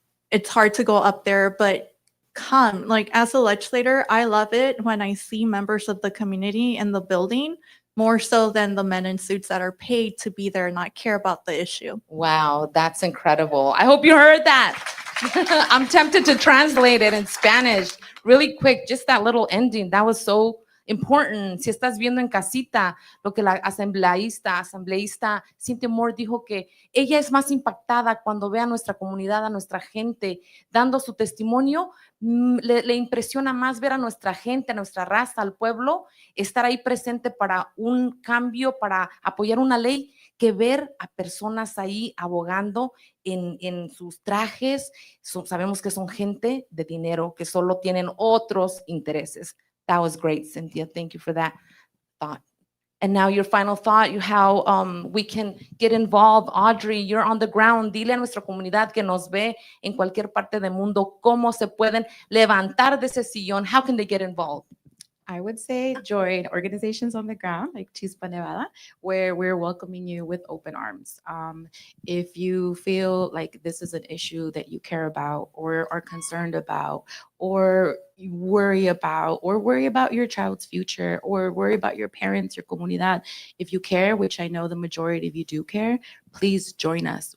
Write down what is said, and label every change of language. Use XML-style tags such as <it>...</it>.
<en>It's hard to go up there, but come. Like, as a legislator, I love it when I see members of the community in the building, more so than the men in suits that are paid to be there and not care about the issue. Wow, that's incredible. I hope you heard that. I'm tempted to translate it in Spanish really quick, just that little ending. That was so important.</en> <es>Si estás viendo en casita lo que la asambleísta Cynthia Moore dijo, que ella es más impactada cuando ve a nuestra comunidad, a nuestra gente dando su testimonio. Le impresiona más ver a nuestra gente, a nuestra raza, al pueblo, estar ahí presente para un cambio, para apoyar una ley, que ver a personas ahí abogando en sus trajes. Sabemos que son gente de dinero, que solo tienen otros intereses.</es> <en>That was great, Cynthia. Thank you for that thought. And now your final thought, how we can get involved. Audrey, you're on the ground.</en> <es>Dile a nuestra comunidad que nos ve en cualquier parte del mundo cómo se pueden levantar de ese sillón.</es> <en>How can they get involved? I would say join organizations on the ground like Chispa Nevada, where we're welcoming you with open arms. If you feel like this is an issue that you care about or are concerned about, or you worry about your child's future, or worry about your parents, your comunidad, if you care, which I know the majority of you do care, please join us.</en>